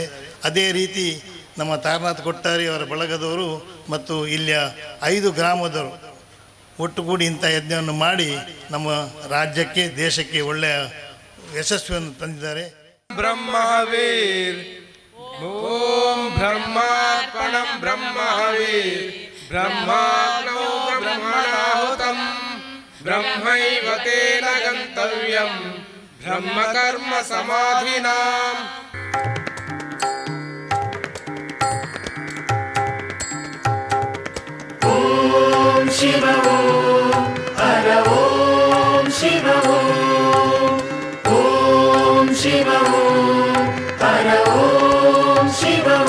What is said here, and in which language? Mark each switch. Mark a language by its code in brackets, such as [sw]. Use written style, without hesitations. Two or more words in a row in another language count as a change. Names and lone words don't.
[kn] ಅದೇ ರೀತಿ ನಮ್ಮ ತಾರನಾಥ ಕೊಟ್ಟಾರಿ ಅವರ ಬಳಗದವರು ಮತ್ತು ಇಲ್ಲಿಯ 5 ಗ್ರಾಮದವರು ಒಟ್ಟುಗೂಡಿ ಇಂಥ ಯಜ್ಞವನ್ನು ಮಾಡಿ ನಮ್ಮ ರಾಜ್ಯಕ್ಕೆ ದೇಶಕ್ಕೆ ಒಳ್ಳೆಯ ಯಶಸ್ವಿಯನ್ನು ತಂದಿದ್ದಾರೆ. [sa] ಬ್ರಹ್ಮವೀರ್ ಓಂ ಬ್ರಹ್ಮಾರ್ಪಣಂ ಬ್ರಹ್ಮವೀರ್ ಬ್ರಹ್ಮಾಗ್ನೋ ಬ್ರಹ್ಮಣಾಹುತಂ ಬ್ರಹ್ಮೈವ ತೇನ ಗಂತವ್ಯಂ ಬ್ರಹ್ಮಕರ್ಮ ಸಮಾಧಿನಾಂ. ಓಂ ಶಿವ ಓಂ ಹರ ಓಂ ಶಿವ ಓಂ ಶಿವ ಓಂ ಹರ ಓಂ ಶಿವ